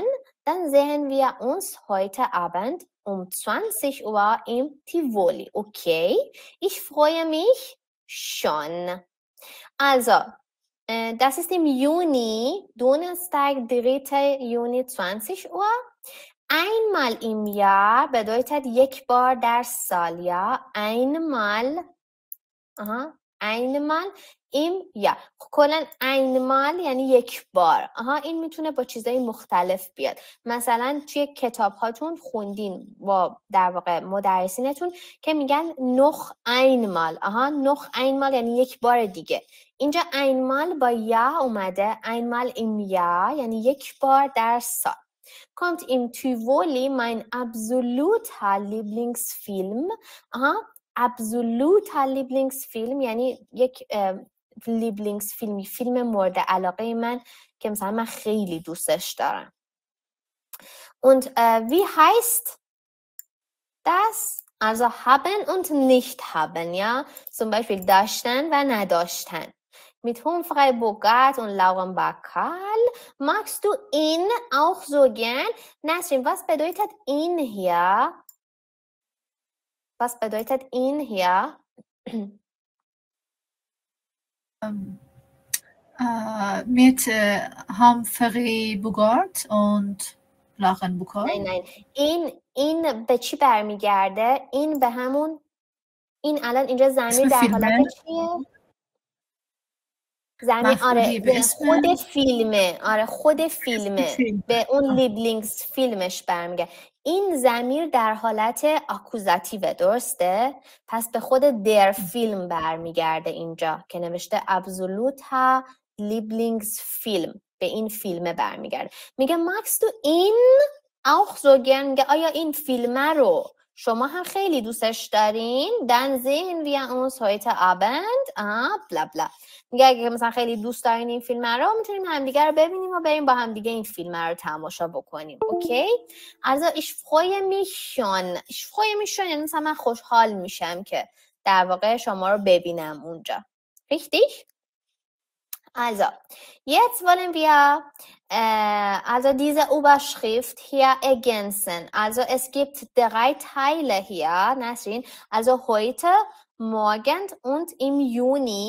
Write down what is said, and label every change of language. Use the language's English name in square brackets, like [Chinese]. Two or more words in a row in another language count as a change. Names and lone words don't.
[German] Dann sehen wir uns heute Abend um 20 Uhr im Tivoli. Okay? Ich freue mich schon. Also, das ist im Juni, Donnerstag, 3. Juni, 20 Uhr. einmal im Jahr bedeutet [Persian] یک بار در سال. یا [German] einmal im Jahr. [Persian] کلا einmal یعنی یک بار. این میتونه با چیزای مختلف بیاد. مثلا توی کتاب هاتون خوندین با در واقع مدرسینتون که میگن [German] noch einmal. noch einmal [Persian] یعنی یک بار دیگه. اینجا einmal با یا اومده. [German] einmal im Jahr [Persian] یعنی یک بار در سال. [German] Kommt im Tivoli mein absoluter Lieblingsfilm. absoluter Lieblingsfilm [Persian] یعنی یک لیبلینگسفیلمی، فیلم مورد علاقه من که مثلا من خیلی دوستش دارم. [German] Und wie heißt das? Also haben und nicht haben, ja? Zum Beispiel [Persian] داشتن و نداشتن. [German] Mit Humphrey Bogart und Lauren Bacall. Magst du ihn auch so gern? Nasrin, was bedeutet ihn hier? Was bedeutet ihn hier? Mit Humphrey Bogart und Lauren Bacall. [Persian] نه این به چی برمیگرده؟ این به همون این الان اینجا ضمیر در حالت چیه؟ ضمیر به خود فیلمه. خود فیلمه به اون لیبلینگز فیلمش برمیگرده. این ضمیر در حالت آکوزاتیو، درسته؟ پس به خود در فیلم برمیگرده اینجا که نوشته [German] absoluter Lieblings Film, [Persian] به این فیلمه برمیگرده. میگه [German] Magst du ihn auch so gern, [Persian] میگه آیا این فیلمه رو شما هم خیلی دوستش دارین؟ [German] dann sehen wir uns heute Abend بلا بلا. [Persian] میگه اگه مثلا خیلی دوست دارین این فیلم رو میتونیم همدیگه رو ببینیم و بریم با همدیگه این فیلم رو تماشا بکنیم. اوکی؟ [German] also ich freue mich schon [Persian] یعنی مثلا من خوشحال میشم که در واقع شما رو ببینم اونجا. [German] richtig؟ Also, jetzt wollen wir also diese Überschrift hier ergänzen. Also es gibt 3 Teile hier, Nasrin. Also heute, morgen und im Juni.